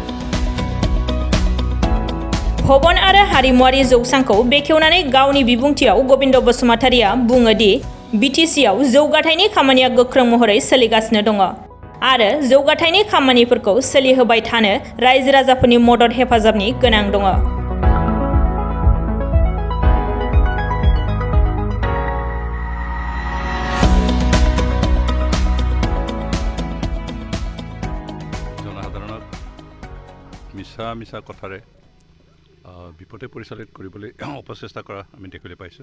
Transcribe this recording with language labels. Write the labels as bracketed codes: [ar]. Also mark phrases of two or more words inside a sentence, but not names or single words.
[brx] भवन आरो हारिमुआरि जौसांखौ बेखेवनानै गावनि बिबुंथियाव गबिन्द बसुमतारिया बुङो दि बिटिसिआव जौगाथायनि खामानिया गोख्रों महरै सोलिगासिनो दङ आरो जौगाथायनि खामानिफोरखौ सोलिहोबाय थानो रायजो राजाफोरनि मदद हेफाजाबनि गोनां दङ। [as] মিছা কথাৰে বিপদে পৰিচালিত কৰিবলৈ অপচেষ্টা কৰা আমি দেখিবলৈ পাইছোঁ।